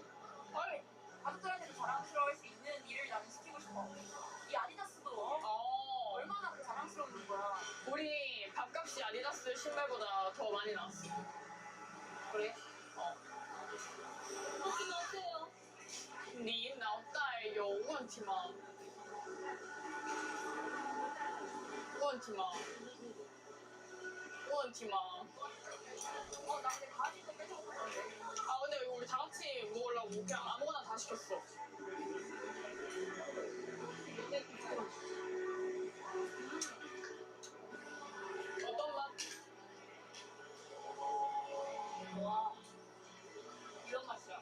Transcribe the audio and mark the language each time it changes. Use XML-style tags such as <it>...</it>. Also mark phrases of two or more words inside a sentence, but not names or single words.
<ko>아니, 가족들한테도 자랑스러워할 수 있는 일을 나는 시키고 싶어. 이 아디다스도 얼마나 자랑스러운 거야. 우리 밥값이 아디다스 신발보다 더 많이 나왔어. 그래? 어. 어떻게 어때요?</ko> <zh>你脑袋有问题吗？问题吗？问题吗？</zh> <ko>나 근데 가지도 빼먹고 있는데. 아 근데 우리 다 같이 먹으려고 그냥 아무거나 다 시켰어. 어떤 맛? 와, 이런 맛이야.</ko>